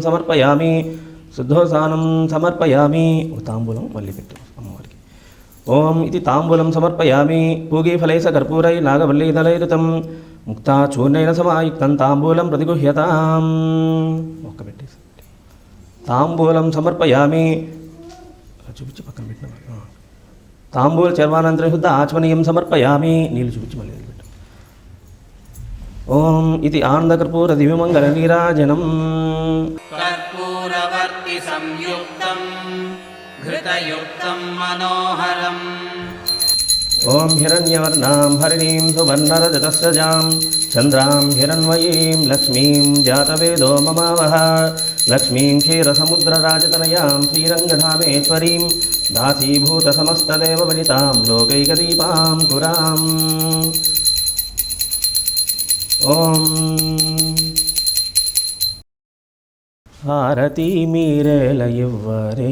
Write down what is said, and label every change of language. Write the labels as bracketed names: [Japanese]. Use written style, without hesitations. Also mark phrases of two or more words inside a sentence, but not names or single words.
[Sanskrit] సమర్పయామి శుద్ధోసానం సమర్పయామి తాంబూలం [Telugu] మళ్ళీ పెట్టు అమ్మవారికి [Sanskrit] ఓం ఇది తాంబూలం సమర్పయామి పూగీఫలైస కర్పూరై నాగవల్లీదలైరుతం ముక్తాచూర్ణైన సమాయుక్తం తాంబూలం ప్రతిగుహ్యతాం [Telugu] ఒక్క పెట్టేసి [Sanskrit] తాంబూలం సమర్పయామి [Telugu] చూపించి పక్కన పెట్టిన [Sanskrit] తాంబూల చర్వానంతరం శుద్ధ ఆచమనీయం సమర్పయామి [Telugu] నీళ్ళు చూపించి మళ్ళీ పెట్టు [Sanskrit] ఓం ఇది ఆనందకర్పూర దివ్యమంగళ నీరాజనం कर्पूरवर्ति संयुक्तं घृतयुक्तं मनोहरम् ఓం హిరణ్యవర్ణాం హరిణీం సువర్ణరజతస్రజాం చంద్రాం హిరణ్మయీం లక్ష్మీం జాతవేదో మమావహ లక్ష్మీం క్షీరసముద్రరాజతనయాం శ్రీరంగధామేశ్వరీం దాసీభూతసమస్తదేవవనితాం లోకైకదీపాం పురాం ఓం [Telugu] హారతి మీరేల ఇవ్వరే